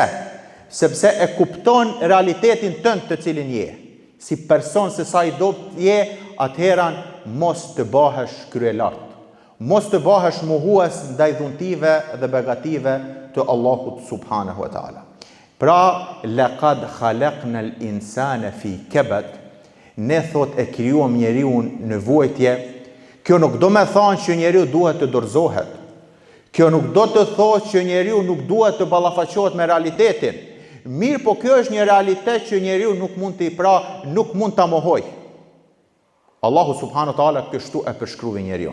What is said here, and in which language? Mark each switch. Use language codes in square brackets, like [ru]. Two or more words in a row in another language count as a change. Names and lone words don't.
[sq] Sepse e kupton realitetin tënd të cilin je. Si person se sa i dopt je, atëherë mos të bahesh kryelart. Mos të bahesh mohues ndaj dhuntive dhe begative të Allahut [ar] سبحانه وتعالى. [sq] Pra, [ar] لقد خلقنا الإنسان في كبد. [sq] Ne thot e krijuam njeriu në vuajtje. Kjo nuk do me thonë që njeriu duhet të dorëzohet. Kjo nuk do të thotë që njeriu nuk duhet të ballafaqohet me realitetin. Mirë, po kjo është një realitet që njeriu nuk mund nuk mund ta mohoj. Allahu [ar] سبحانه وتعالى [sq] kështu e përshkrui njeriu.